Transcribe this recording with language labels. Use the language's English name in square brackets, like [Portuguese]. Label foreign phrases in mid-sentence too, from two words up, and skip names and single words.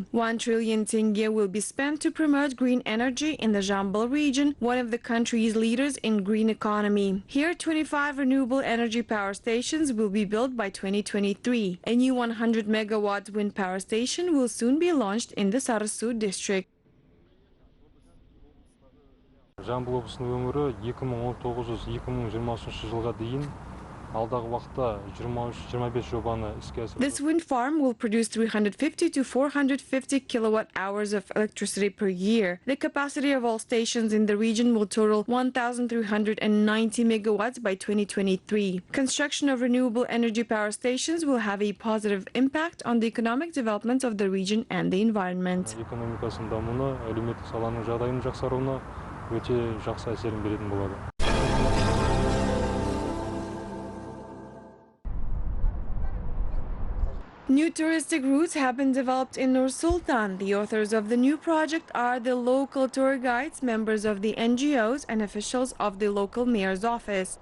[English] 1 trillion tenge will be spent to promote green energy in the Jambal region, one of the country's leaders in green economy. Here, 25 renewable energy power stations will be built by 2023. A new 100 megawatt wind power station will soon be launched in the Sarasу district. [Kazakh] Жамбыл облысының өңірі 2019-2023 жылға дейін алдағы уақытта 23-25 жобаны іске асыру. [English] This wind farm will produce 350 to 450 kilowatt hours of electricity per year. The capacity of all stations in the region will total 1,390 megawatts by 2023. Construction of renewable energy power stations will have a positive impact on the economic development of the region and the environment. [Kazakh] Экономикасының дамуына, әлеуметтік саланың жағдайының жақсаруына өте жақсы әсерін беретін болады. [English] New touristic routes have been developed in Nur Sultan. The authors of the new project are the local tour guides, members of the NGOs, and officials of the local mayor's office.